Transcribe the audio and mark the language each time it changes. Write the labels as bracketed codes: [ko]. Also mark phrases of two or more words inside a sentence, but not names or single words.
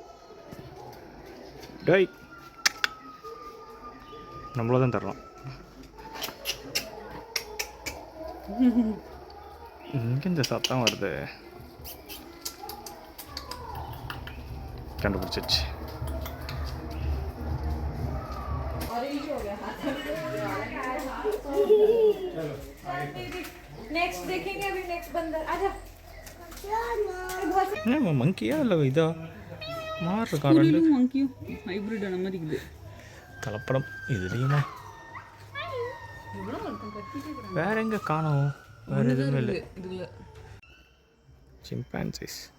[ta] டேய், நம்மள தான் தரலாம். இங்கே இந்த சத்தம் வருது. கண்டுபிடிச்சிச்சு. [hi] नेक्स्ट देखेंगे अभी नेक्स्ट बंदर आजा [ta] என்ன மங்கியா இல்லை இதா மாறு இருக்கா? ரெண்டு மங்கியும் ஹைப்ரிட் மாதிரி இருக்குது. கலப்படம் இதுலேயுமா? வேற எங்கே காணோம்? வேற எதுவுமே இல்லை. சிம்பான்சிஸ்